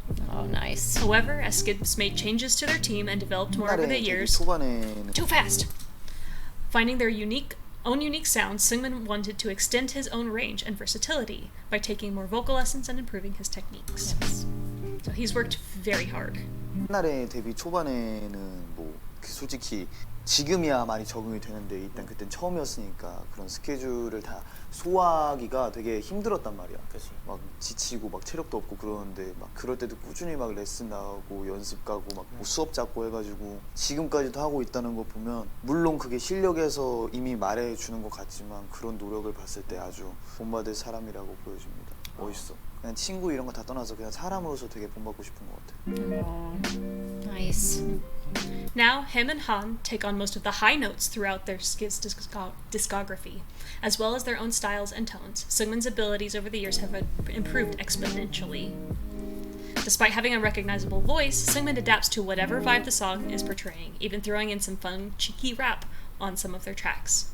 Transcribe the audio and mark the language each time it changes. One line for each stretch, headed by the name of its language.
English: Oh, nice. However, as Skids made changes to their team and developed more over the years,
Korean: 초반에는
English: too fast! Finding their own unique sound, Seungmin wanted to extend his own range and versatility by taking more vocal lessons and improving his techniques. Yes. So he's worked very hard.
Korean: 옛날에 데뷔 초반에는 뭐 솔직히 지금이야 많이 적응이 되는데 일단 그땐 처음이었으니까 그런 스케줄을 다 소화하기가 되게 힘들었단 말이야. 그치. 막 지치고 막 체력도 없고 그러는데 막 그럴 때도 꾸준히 막 레슨 나가고 연습 가고 막뭐 수업 잡고 해가지고 지금까지도 하고 있다는 거 보면 물론 그게 실력에서 이미 말해주는 것 같지만 그런 노력을 봤을 때 아주 본받을 사람이라고 보여집니다. 멋있어. 그냥 친구 이런 거 다 떠나서 그냥 사람으로서 되게 본받고 싶은 것 같아.
English: Oh, nice. Now, him and Han take on most of the high notes throughout their Skids discography, as well as their own styles and tones. Seungmin's abilities over the years have improved exponentially. Despite having a recognizable voice, Seungmin adapts to whatever vibe the song is portraying, even throwing in some fun, cheeky rap on some of their tracks.